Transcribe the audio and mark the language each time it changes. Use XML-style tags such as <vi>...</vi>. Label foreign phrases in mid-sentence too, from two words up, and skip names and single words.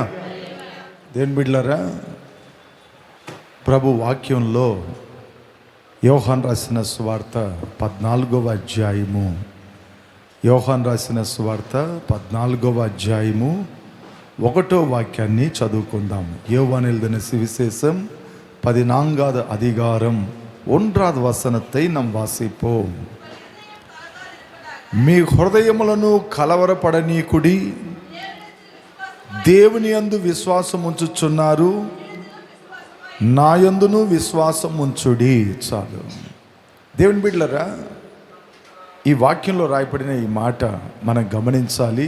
<te>దేవుని బిడ్డలారా, ప్రభు వాక్యంలో యోహాను రాసిన సువార్త 14వ అధ్యాయము, యోహాను రాసిన సువార్త 14వ అధ్యాయము 1వ వాక్యాన్ని చదువుకుందాం.</te> <ta>యోహాను எழுதின சுவிசேஷம் 14வது அதிகாரம் 1வது வசனத்தை நாம் வாசிப்போம்.</ta> <te>మీ హృదయములను కలవరపడనీకుడి, దేవుని యందు విశ్వాసం ఉంచుచున్నారు, నా యందును విశ్వాసం ఉంచుడి. చాలు. దేవుని బిడ్డలారా, ఈ వాక్యంలో రాయబడిన ఈ మాట మనం గమనించాలి.</te>